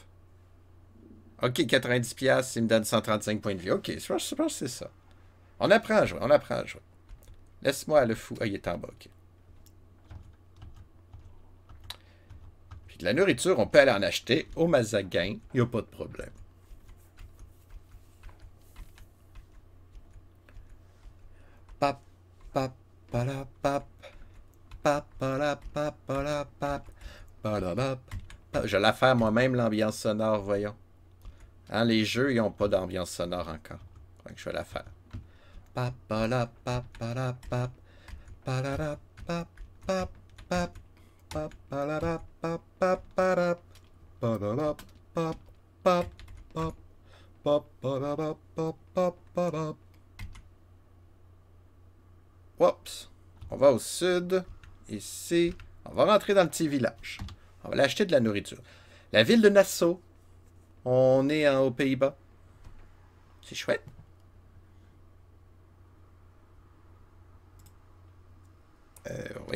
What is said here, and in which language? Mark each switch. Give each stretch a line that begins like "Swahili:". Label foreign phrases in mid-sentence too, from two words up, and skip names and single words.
French: Ok, 90 piastres, il me donne 135 points de vie. Ok, je pense que c'est ça. On apprend à jouer, on apprend à jouer. Laisse-moi le fou. Ah, il est en bas, ok. Puis de la nourriture, on peut aller en acheter au Mazagan. Il n'y a pas de problème. Pap, pap, palapap. Pap, palapap, palapap. Palapap. Je vais la faire moi-même, l'ambiance sonore, voyons. Hein, les jeux, ils n'ont pas d'ambiance sonore encore. Donc, je vais la faire. Pap, palapap, palapap. Palarapap, pap, pap. Pap, palarapap, pap, parap. Palarap, pap, pap, pap. Pap, palarap, pap, pap, parap. Oups. On va au sud. Ici. On va rentrer dans le petit village. On va aller acheter de la nourriture. La ville de Nassau. On est aux Pays-Bas. C'est chouette. Oui.